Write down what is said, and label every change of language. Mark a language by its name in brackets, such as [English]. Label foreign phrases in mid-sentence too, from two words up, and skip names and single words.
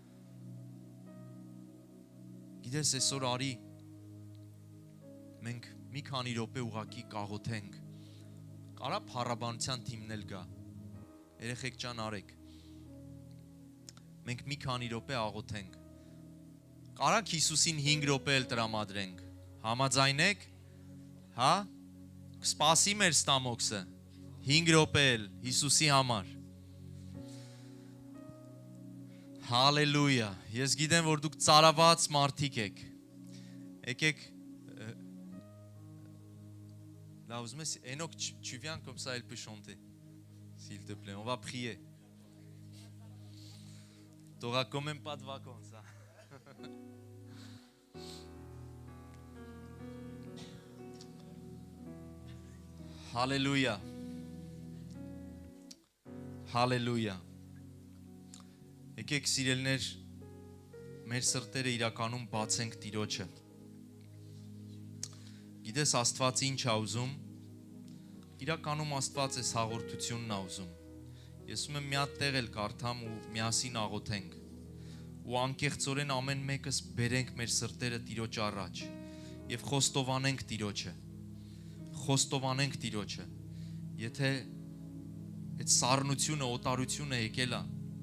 [Armenian] Գիտես, այսօր արի մենք մի քանի րոպե ուղակի կաղոթենք։ Կարա փառաբանության թիմն էլ գա։ Երեխեք ջան, արեք։ Մենք մի քանի րոպե աղոթենք։ Կարակ Հիսուսին 5 րոպե էլ տրամադրենք։ Համաձայնեք։ Հա? Կսպասի մեր ստամոքսը։ 5 րոպե էլ Հիսուսի համար։ Հալելույա։ Ես գիտեմ, որ դուք ծարաված մարդիկ եք։ Եկեք [French] Là, Enoch, tu viens comme ça, elle peut chanter. S'il te plaît, on va prier. Tu n'auras quand même pas de vacances. Hein? Alléluia. Alléluia. [Armenian] Եկեք սիրելներ, մեր սրտերը իրականում բացենք Տիրոջը։ Գիտես Աստված ինչ է ուզում, իրականում Աստված այս հաղորդությունն է ուզում։ Ես ուզում եմ մի հատ տեղ էլ կարդամ ու միասին աղոթենք։ Ու անկեղծորեն ամեն մեկս բերենք մեր սրտերը Տիրոջ առաջ եւ խոստովանենք Տիրոջը։ Խոստովանենք Տիրոջը։ Եթե այդ սառնությունը, օտարությունը եկել է,